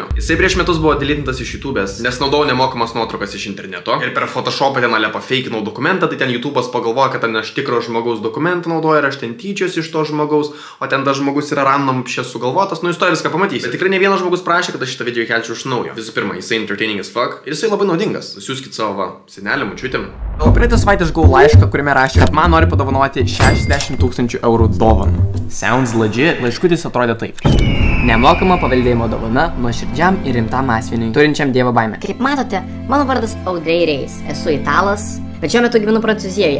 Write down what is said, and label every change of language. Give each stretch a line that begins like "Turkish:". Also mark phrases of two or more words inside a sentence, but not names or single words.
Lithuanian: Jisai prieš metus buvo deletintas iš YouTube'ės, nes naudojau nemokamas nuotraukas iš interneto. Ir per Photoshopą ten ale pafeikinau dokumentą, tai ten YouTube'as pagalvojo, kad ten aš tikro žmogaus dokumentą naudoju ir aš ten tyčios iš to žmogaus, o ten tas žmogus yra random šias sugalvotas, nu istorija viską pamatys. Bet tikrai ne vienas žmogus prašė, kad aš šitą video įkelčiau iš naujo. Visų pirma, jisai
English: entertaining as fuck
Lithuanian: ir jisai labai naudingas. Siųskit savo senelėm, močiutėm. O praeitą savaitę aš gavau laišką, kuriame rašė, kad man nori padovanoti 60 000 eurų dovaną.
English: Sounds legit,
Lithuanian: laiškutis atrodė taip. Nemokama paveldėjimo dovana nuoširdžiam ir rimtam asmeniui, turinčiam dievo baimę. Kaip matote, mano vardas Audrey Reis, esu italas, bet šiuo metu gyvenu Prancūzijoje.